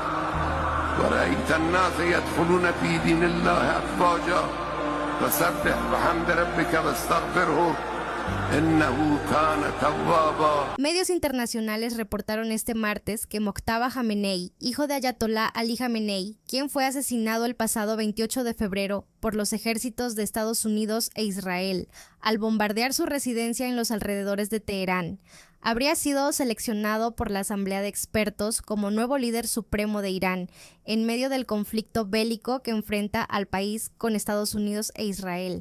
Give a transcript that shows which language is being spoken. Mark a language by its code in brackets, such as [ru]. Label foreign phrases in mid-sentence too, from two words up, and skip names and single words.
[ar] ورأيت الناس يدخلون في دين الله أفواجا فسبح بحمد ربك واستغفره إنه كان توابا. [es] Medios internacionales reportaron este martes que Mojtaba Jamenei, hijo de Ayatollah Ali Jamenei, quien fue asesinado el pasado 28 de febrero por los ejércitos de Estados Unidos e Israel al bombardear su residencia en los alrededores de Teherán, habría sido seleccionado por la Asamblea de Expertos como nuevo líder supremo de Irán en medio del conflicto bélico que enfrenta al país con Estados Unidos e Israel.